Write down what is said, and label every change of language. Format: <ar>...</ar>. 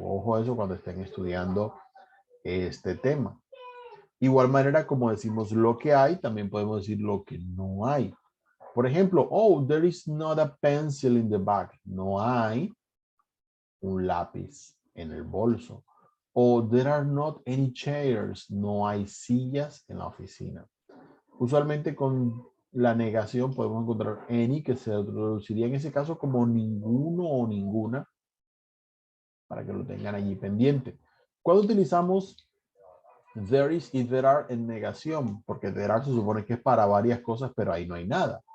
<es>Ojo a eso cuando estén estudiando este tema. Igual manera como decimos lo que hay, también podemos decir lo que no hay. Por ejemplo, oh,</es> <en>there is not a pencil in the bag.</en> <es>No hay un lápiz en el bolso.</es> <en>O there are not any chairs.</en> <es>No hay sillas en la oficina. Usualmente con la negación podemos encontrar any, que se traduciría en ese caso como ninguno o ninguna, para que lo tengan allí pendiente. Cuando utilizamos there is y there are en negación, porque there are se supone que es para varias cosas, pero ahí no hay nada.</es>